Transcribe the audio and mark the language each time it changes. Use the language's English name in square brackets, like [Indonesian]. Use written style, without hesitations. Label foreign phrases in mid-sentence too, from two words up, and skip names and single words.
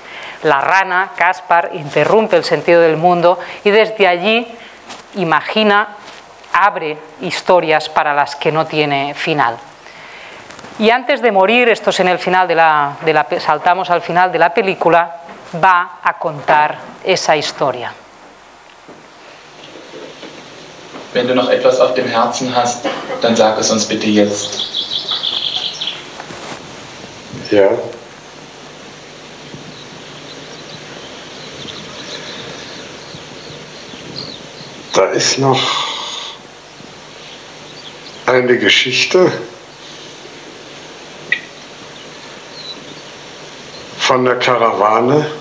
[Spanish] La rana, Caspar, interrumpe el sentido del mundo y desde allí imagina, abre historias para las que no tiene final. Y antes de morir, esto es en el final saltamos al final de la película, va a contar esa historia. [German] Wenn du noch etwas auf dem Herzen hast, dann sag es uns bitte jetzt. Ja. Da ist noch eine Geschichte von der Karawane.